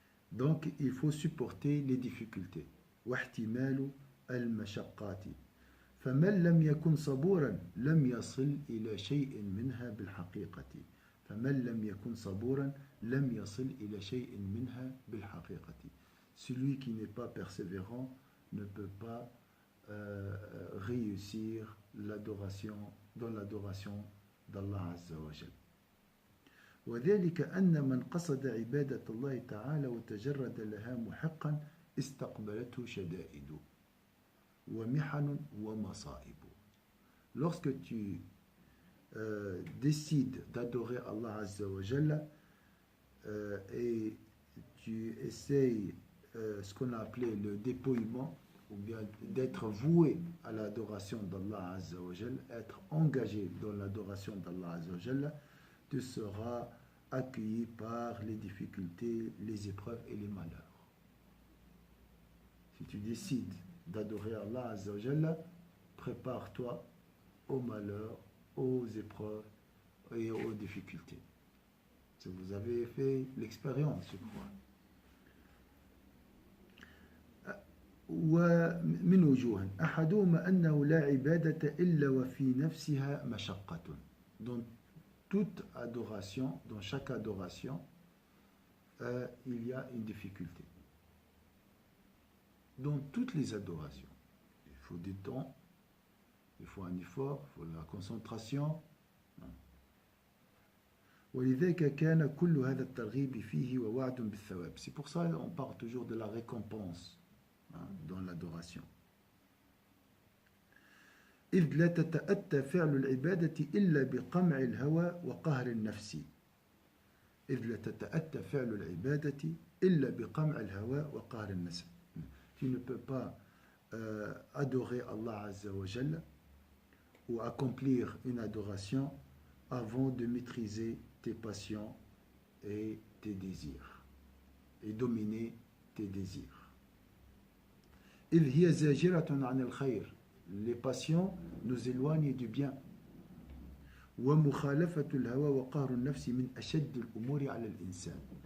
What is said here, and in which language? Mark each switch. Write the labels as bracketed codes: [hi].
[fr] Donc il faut supporter les difficultés. [ar] واحتمال المشقات فمن لم يكن صبورا لم يصل إلى شيء منها بالحقيقة فمن لم يكن صبورا لم يصل إلى شيء منها بالحقيقة. [fr] Celui qui n'est pas persévérant ne peut pas réussir l'adoration d'Allah Azza wa Jal. [ar] وذلك أن من قصد عبادة الله تعالى وتجرد لها محقا استقبلته شدائد ومحن ومصائب. [fr] Lorsque tu décides d'adorer Allah Azza wa Jalla et tu essayes ce qu'on a appelé le dépouillement, ou bien d'être voué à l'adoration d'Allah Azza wa Jalla, être engagé dans l'adoration d'Allah Azza wa Jalla, tu seras accueilli par les difficultés, les épreuves et les malheurs. Si tu décides d'adorer Allah Azza wa Jalla, prépare-toi aux malheurs, aux épreuves et aux difficultés. Si vous avez fait l'expérience, je crois. [ar] ومن وجوه أحدهما أنه لا عبادة إلا وفي نفسها مشقة. [fr] Dans toute adoration, dans chaque adoration, il y a une difficulté. Dans toutes les adorations, il faut du temps, il faut un effort, il faut la concentration. [ar] ولذلك كان كل هذا الترغيب فيه ووعد بالثواب. [fr] C'est pour ça qu'on parle toujours de la récompense dans l'adoration. [ar] إذ لا تتأتى فعل العبادة إلا بقمع الهوى وقهر النفس. إذ لا تتأتى فعل العبادة إلا بقمع الهوى وقهر النفس. [fr] Tu ne peux pas adorer Allah Azza wa Jalla ou accomplir une adoration avant de maîtriser tes passions et tes désirs et dominer tes désirs. [ar] إذ هي زاجرة عن الخير. [fr] Les passions nous éloignent du bien. [ar] ومخالفة الهوى وقهر النفس من أشد الأمور على الإنسان.